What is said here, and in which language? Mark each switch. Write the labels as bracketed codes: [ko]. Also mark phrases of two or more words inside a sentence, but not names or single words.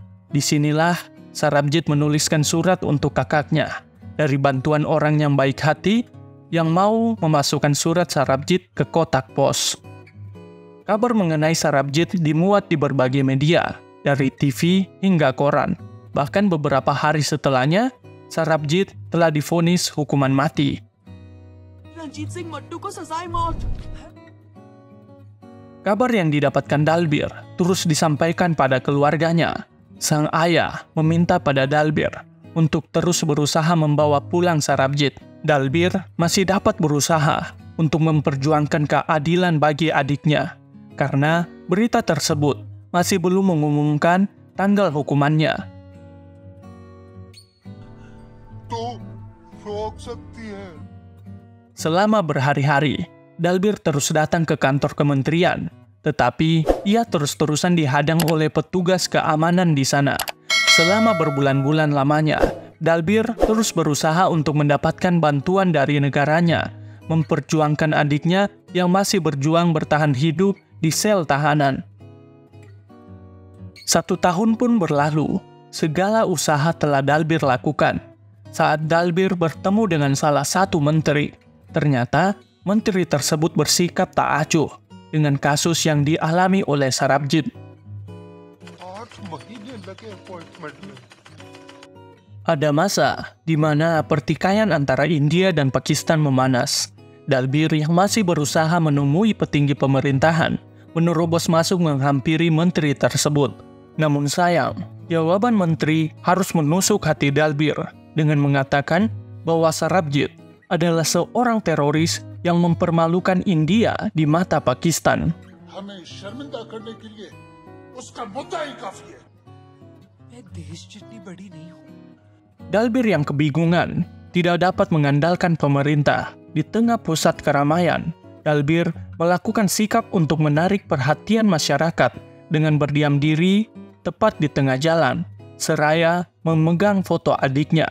[id] Disinilah Sarabjit menuliskan surat untuk kakaknya dari bantuan orang yang baik hati yang mau memasukkan surat Sarabjit ke kotak pos. Kabar mengenai Sarabjit dimuat di berbagai media, dari TV hingga koran. Bahkan beberapa hari setelahnya, Sarabjit telah divonis hukuman mati. [hi] रंजीत सिंह मट्टू को सजाए मौत। [id] Kabar yang didapatkan Dalbir terus disampaikan pada keluarganya. Sang ayah meminta pada Dalbir untuk terus berusaha membawa pulang Sarabjit. Dalbir masih dapat berusaha untuk memperjuangkan keadilan bagi adiknya, karena berita tersebut masih belum mengumumkan tanggal hukumannya. [hi] तू रोक सकती है। [id] Selama berhari-hari, Dalbir terus datang ke kantor kementerian, Tetapi, ia terus-terusan dihadang oleh petugas keamanan di sana. Selama berbulan-bulan lamanya, Dalbir terus berusaha untuk mendapatkan bantuan dari negaranya, memperjuangkan adiknya yang masih berjuang bertahan hidup di sel tahanan. 1 tahun pun berlalu, segala usaha telah Dalbir lakukan. Saat Dalbir bertemu dengan salah satu menteri, ternyata menteri tersebut bersikap tak acuh dengan kasus yang dialami oleh Sarabjit. [hi] 8 महीने लगे अपॉइंटमेंट में। [id] Ada masa di mana pertikaian antara India dan Pakistan memanas. Dalbir yang masih berusaha menemui petinggi pemerintahan menerobos masuk menghampiri menteri tersebut. Namun sayang, jawaban menteri harus menusuk hati Dalbir dengan mengatakan bahwa Sarabjit adalah seorang teroris yang mempermalukan India di mata Pakistan. [hi] हमें शर्मिंदा करने के लिए उसका मुद्दा ही काफी है। मैं देश जितनी बड़ी नहीं हूँ। [id] Dalbir yang kebingungan tidak dapat mengandalkan pemerintah. Di tengah pusat keramaian, Dalbir melakukan sikap untuk menarik perhatian masyarakat dengan berdiam diri tepat di tengah jalan, seraya memegang foto adiknya.